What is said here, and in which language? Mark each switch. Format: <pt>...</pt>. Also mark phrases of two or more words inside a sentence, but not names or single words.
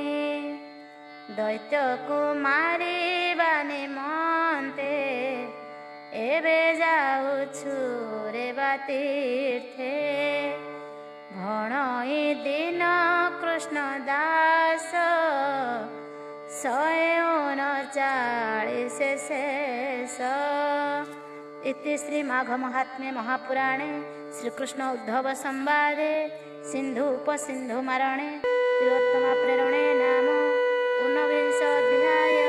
<or>ଦୈତ୍ୟକୁ ମାରିବା ନିମନ୍ତେ, ଏବେ ଯାଉଛୁ ରେବା ତୀର୍ଥେ। ଭଣଇ ଦିନ କୃଷ୍ଣ ଦାସ, 139 ଶେଷ।</or> <sa>इति श्री माघ महात्म्ये महापुराणे श्रीकृष्ण उद्धव संवादे सिंधु उपसिंधु मारणे तिलोत्तमा प्रेरणे नाम 19 अध्याय।</sa>